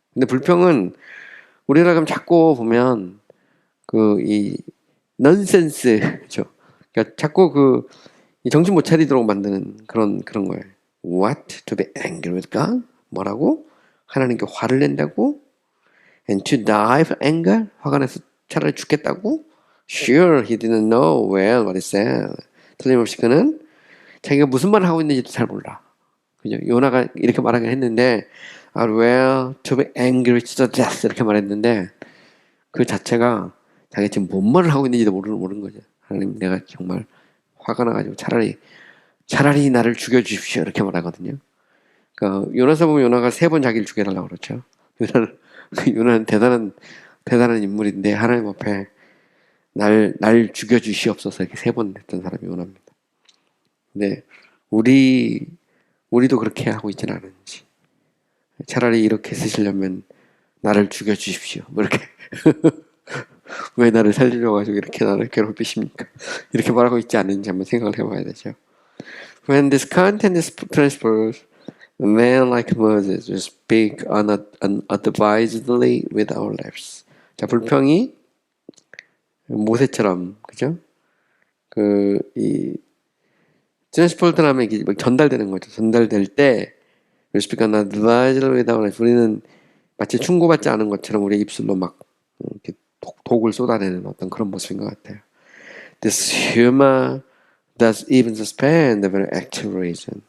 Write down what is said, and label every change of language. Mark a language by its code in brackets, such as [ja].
[ko] 근데 불평은 우리가 그럼 자꾸 보면 이 넌센스죠. 그러니까 자꾸 이 정신 못 차리도록 만드는 그런 거예요. [en] What? To be angry with God? [ko] 뭐라고? 하나님께 화를 낸다고? [en] And to die of anger? [ko] 화가 나서 차라리 죽겠다고? [en] Sure, he didn't know well what he said. [ko] 틀림없이 그는 자기가 무슨 말을 하고 있는지도 잘 몰라. 그죠? 요나가 이렇게 말하긴 했는데, [en] well, to be angry to the death [ko] 이렇게 말했는데 그 자체가 자기가 지금 뭔 말을 하고 있는지도 모르는 거죠. 하나님, 내가 정말 화가 나가지고 차라리 나를 죽여주십시오 이렇게 말하거든요. 그러니까 요나서 보면 요나가 3번 자기를 죽여달라고 그러죠. 요나는 대단한 인물인데 하나님 앞에 날 죽여주시옵소서 이렇게 3번 했던 사람이 요나입니다. 근데 우리도 그렇게 하고 있지는 않은지 차라리 이렇게 쓰시려면 나를 죽여주십시오. 뭐 이렇게 왜 나를 살리려가지고 이렇게 나를 괴롭히십니까? 이렇게 말하고 있지 않는지 한번 생각을 해봐야 되죠. [en] When discontent is transferred, a man like Moses will speak unadvisedly with our lips. [ko] 자, 불평이 모세처럼, 그죠? 이 트랜스포트 하면 이게 전달되는 거죠. 전달될 때 [en] will speak unadvisedly with our lips. [ko] 우리는 마치 충고받지 않은 것처럼 우리의 입술로 막 이렇게 독을 쏟아내는 어떤 그런 모습인 것 같아요. [en] This humor does even suspend the very act of reason.